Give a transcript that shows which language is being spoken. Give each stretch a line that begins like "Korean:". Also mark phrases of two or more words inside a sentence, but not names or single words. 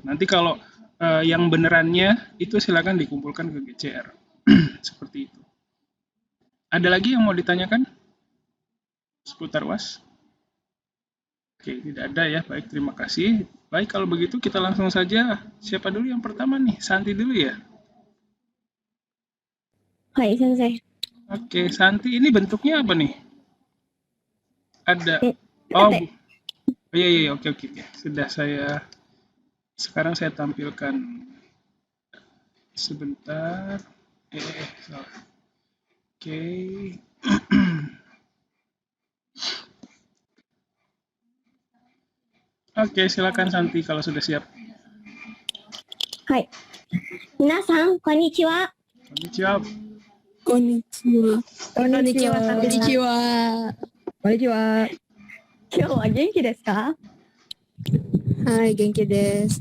Indonesian: Nanti kalau yang benerannya itu silakan dikumpulkan ke GCR. Seperti itu. Ada lagi yang mau ditanyakan seputar UAS? Oke, tidak ada ya. Baik, terima kasih. Baik, kalau begitu kita langsung saja. Siapa dulu yang pertama nih? Santi dulu ya?
Japanese: はい、先生。
Indonesian: Oke, Santi ini bentuknya apa nih? Ada. え、 Oh,
Japanese: 立て。
Indonesian: iya, iya, oke, oke, oke. Sudah sekarang saya tampilkan sebentar. Salah. Oke. Oke, silakan Santi kalau sudah siap.
Japanese: はい。皆さん、こんにちは。 Konnichiwa. こんにちは。こんにちは。こんにちは。こんにちは。今日は元気ですか？はい、元気です。